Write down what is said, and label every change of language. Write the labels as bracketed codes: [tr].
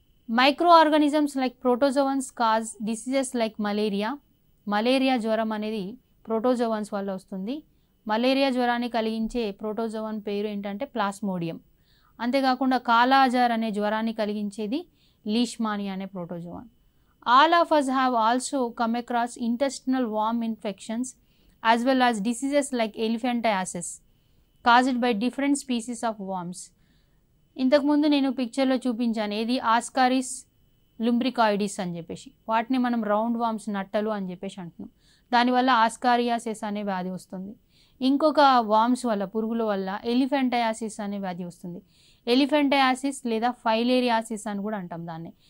[en] micro organisms like protozoans cause diseases like malaria [te] జ్వరం అనేది protozoans వల్ల వస్తుంది. మలేరియా జ్వరాన్ని కలిగించే ప్రోటోజోవన్ పేరు ఏంటంటే ప్లాస్మోడియం. అంతేకాకుండా కాలా అజార్ అనే జ్వరాన్ని కలిగించేది లీష్మానియా అనే protozoan. [en] All of us have also come across intestinal worm infections as well as diseases like elephantiasis caused by different species of worms. [te] ఇంతకుముందు నేను పిక్చర్లో చూపించాను, ఏది ఆస్కారిస్ లుంబ్రికాయిడిస్ అని చెప్పేసి, వాటిని మనం రౌండ్ వామ్స్ నట్టలు అని చెప్పేసి అంటున్నాం. దానివల్ల ఆస్కారియాసిస్ అనే వ్యాధి వస్తుంది. ఇంకొక వామ్స్ వల్ల, పురుగుల వల్ల ఎలిఫెంటయాసిస్ అనే వ్యాధి వస్తుంది. ఎలిఫెంటయాసిస్ లేదా ఫైలేరియాసిస్ అని కూడా అంటాం దాన్ని.